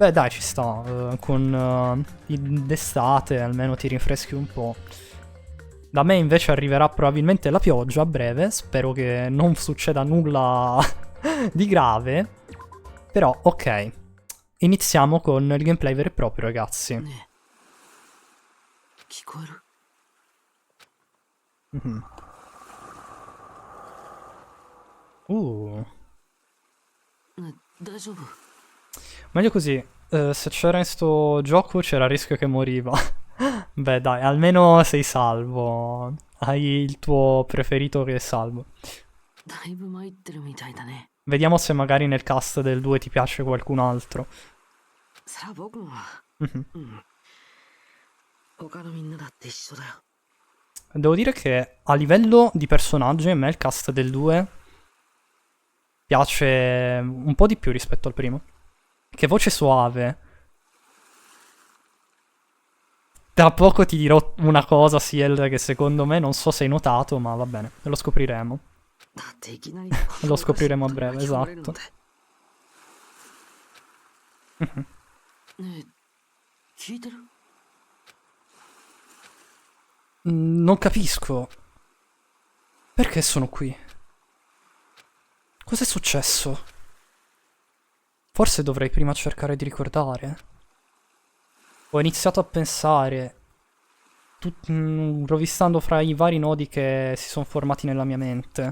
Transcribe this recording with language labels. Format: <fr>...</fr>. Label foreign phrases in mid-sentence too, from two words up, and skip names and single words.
<it>Beh dai, ci sta, con d'estate almeno ti rinfreschi un po'. Da me invece arriverà probabilmente la pioggia a breve, spero che non succeda nulla di grave. Però, ok, iniziamo con il gameplay vero e proprio, ragazzi.</it> <ja>ねえ聞こえる Mhm. Uh, ねえ大丈夫</ja> <it>meglio così. Se c'era in sto gioco c'era il rischio che moriva. Beh dai, almeno sei salvo. Hai il tuo preferito che è salvo.</it> <ja>だいぶ参ってるみたいだね</ja> <it>Vediamo se magari nel cast del 2 ti piace qualcun altro.</it> <ja>そら僕も Mhm. うん他のみんなだって一緒だよ</ja> <it>Devo dire che a livello di personaggi a me il cast del 2 piace un po' di più rispetto al primo. Che voce suave. Tra poco ti dirò una cosa, Ciel, che secondo me non so se hai notato, ma va bene, lo scopriremo.</it> <ja>だっていきなり</ja> <it>Lo scopriremo a breve,</it> <ja>聞こえるの</ja> <it>esatto.</it> <ja>でねえ聞いてる</ja> <it>Non capisco. Perché sono qui? Cos'è successo? Forse dovrei prima cercare di ricordare. Ho iniziato a pensare, rovistando fra i vari nodi che si sono formati nella mia mente.</it>